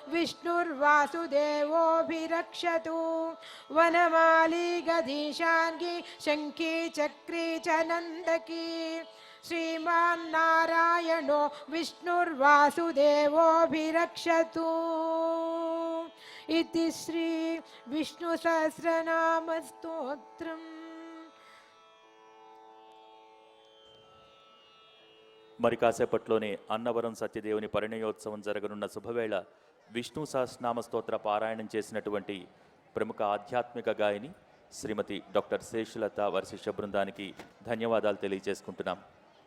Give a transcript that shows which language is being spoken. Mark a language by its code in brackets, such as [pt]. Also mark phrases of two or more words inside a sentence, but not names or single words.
[sa] विष्णुर्वासुदेवोऽभिरक्षतु वनमाली गदीशार्गी शङ्खी चक्री च नन्दकी श्रीमान्नारायणो विष्णुर्वासुदेवोऽभिरक्षतु इति श्री विष्णुसहस्रनामस्तोत्रम्। [te] మరి కాసేపట్లోనే అన్నవరం సత్యదేవుని పరిణయోత్సవం జరగనున్న శుభవేళ విష్ణు సహస్రనామ స్తోత్ర పారాయణం చేసినటువంటి ప్రముఖ ఆధ్యాత్మిక గాయని శ్రీమతి డాక్టర్ శేషులత వారి శిష్య బృందానికి ధన్యవాదాలు తెలియజేసుకుంటున్నాం.